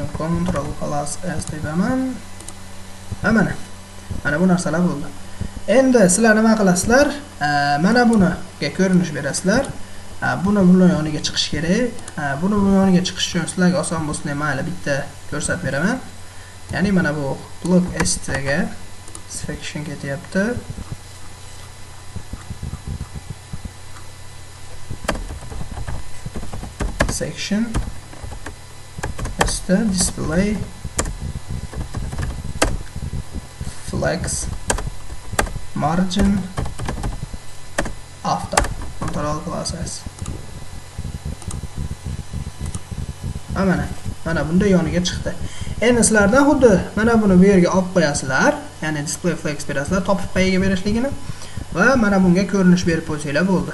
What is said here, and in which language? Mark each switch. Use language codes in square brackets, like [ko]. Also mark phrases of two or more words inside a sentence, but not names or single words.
[en] Ctrl plus S [uz] deyaman. Mana bu narsalar bo'ldi. Endi sizlar nima qilasizlar? Mana buniga ko'rinish berasizlar. Buni yoniga chiqish kerak. Buni yoniga chiqish uchun sizlarga oson bo'lsin deb mayli bitta ko'rsatib beraman. Ya'ni mana bu [en] block st [uz] ga section ketyapti. [en] Section display flex margin after Ctrl plus S. [uz] Mana bunda yoniga chiqdi. Endi sizlardan xuddi mana buni bu yerga olib qo'yasizlar, ya'ni [en] display flex [uz] berasizlar, topib payiga berishligini va mana bunga ko'rinish berib qo'ysanglar bo'ldi.